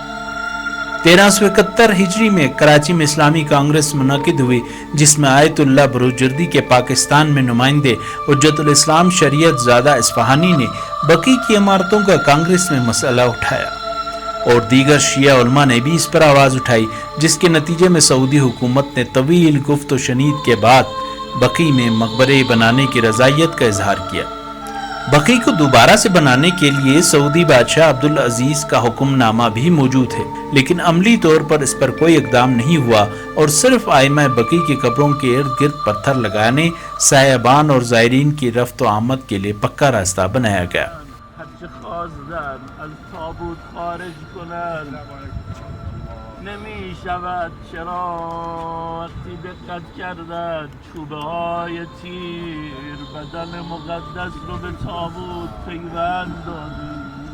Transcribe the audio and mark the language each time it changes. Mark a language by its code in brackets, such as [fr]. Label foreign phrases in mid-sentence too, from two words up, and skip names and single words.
[ur] 1371 ہجری میں کراچی میں اسلامی کانگریس منعقد ہوئی، جس میں آیت اللہ بروجردی کے پاکستان میں نمائندے حجت الاسلام شریعت زادہ اصفہانی نے بقیع کی عمارتوں کا کانگریس میں مسئلہ اٹھایا، اور دیگر شیعہ علماء نے بھی اس پر آواز اٹھائی، جس کے نتیجے میں سعودی حکومت نے طویل گفت و شنید کے بعد بقیع میں مقبرے بنانے کی رضایت کا اظہار کیا۔ بقیع کو دوبارہ سے بنانے کے لیے سعودی بادشاہ عبدالعزیز کا حکم نامہ بھی موجود ہے، لیکن عملی طور پر اس پر کوئی اقدام نہیں ہوا، اور صرف ائمہ بقیع کی قبروں کے ارد گرد پتھر لگانے، سایبان اور زائرین کی رفت و آمد کے لیے پکا راستہ بنایا گیا۔ [fa] هرچه خواستن از تابوت خارج کنن نمی شود، چرا وقتی دقت کردن چوبه های تیر بدن مقدس رو به تابوت پیوند دادن.